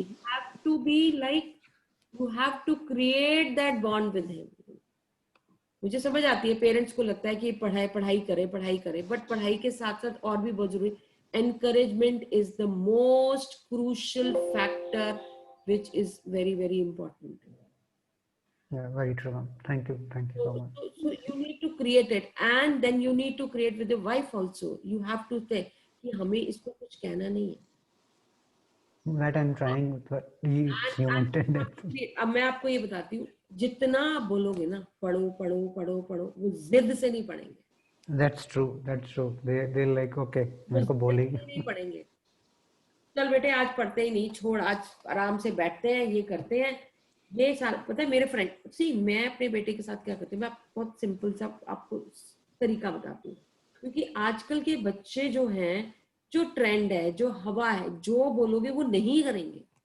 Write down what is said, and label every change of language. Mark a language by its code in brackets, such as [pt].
[en] Have to be like you have to create that bond with him. [hi] मुझे समझ आती है पेरेंट्स को लगता है कि पढ़ाई करे, बट पढ़ाई के साथ साथ और भी बहुत जरूरी, [en] encouragement is the most crucial factor which is very very important. Yeah, very true. Thank you so much. So you need to create it, and then you need to create with your wife also. You have to say [hi] कि हमें इसको कुछ कहना नहीं है. [en] That I'm trying, but it's human tendency. [hi] अब मैं आपको ये बताती हूँ, जितना आप बोलोगे ना पढ़ो पढ़ो पढ़ो पढ़ो, वो जिद से नहीं पढ़ेंगे. [en] That's true. They like okay, [hi] मेरे को बोलेगी. नहीं पढ़ेंगे, चल बेटे आज पढ़ते ही नहीं, छोड़, आज आराम से बैठते हैं, ये करते हैं. ये सारा पता है मेरे फ्रेंड सी, मैं अपने बेटे के साथ क्या करती हूँ, मैं बहुत सिंपल सा आपको तरीका बताती हूँ. क्योंकि आजकल के बच्चे जो हैं, जो ट्रेंड है, जो हवा है, जो बोलोगे वो नहीं करेंगे.